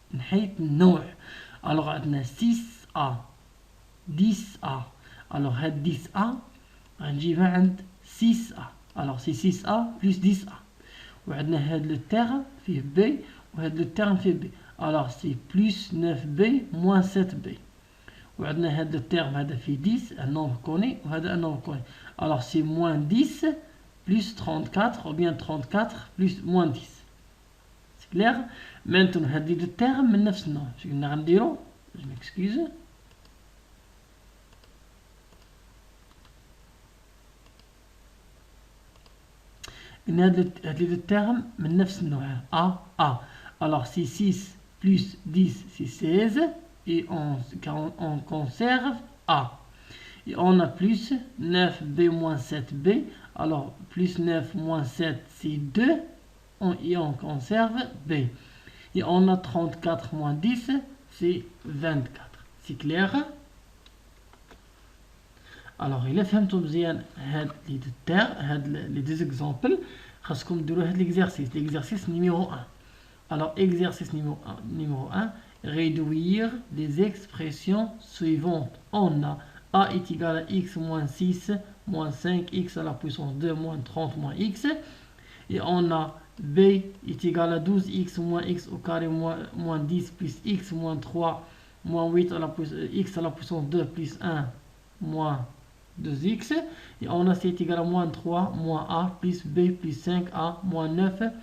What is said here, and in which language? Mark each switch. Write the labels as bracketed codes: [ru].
[fr] Alors, on a 6A, 10A. Alors, 10A, on a 6A. Alors, c'est 6A plus 10A. On a le terme في B, on a le terme في B. Alors, c'est plus 9B moins 7B. [ar] وعندنا هذا الترم هذا فيه 10 [fr] un nombre connu [ar] وهذا un nombre connu. [fr] alors c'est moins 10 plus 34 ou bien 34 plus moins 10. c'est clair. maintenant [ar] هذه [fr] deux termes [ar] من نفس النوع. شو قلنا غنديرو؟ [fr] je m'excuse. [ar] قلنا هذه [fr] deux termes [ar] من نفس النوع. [fr] A. alors c'est 6 plus 10 c'est 16 et on conserve A. Et on a plus 9B moins 7B. Alors, plus 9 moins 7, c'est 2. Et on conserve B. Et on a 34 moins 10, c'est 24. C'est clair? [ar] الوغ الا فهمتوا مزيان هاد لي دو تير هاد لي دو زيكزامبل خاصكم ديروا هاد ليكزارسيس نيميرو 1. [fr] الوغ exercice numéro 1, réduire les expressions suivantes. On a a est égal à x moins 6 moins 5 x à la puissance 2 moins 30 moins x, et on a b est égal à 12x moins x au carré moins 10 plus x moins 3 moins 8 à la puissance x à la puissance 2 plus 1 moins 2x, et on a c est égal à moins 3 moins a plus b plus 5a moins 9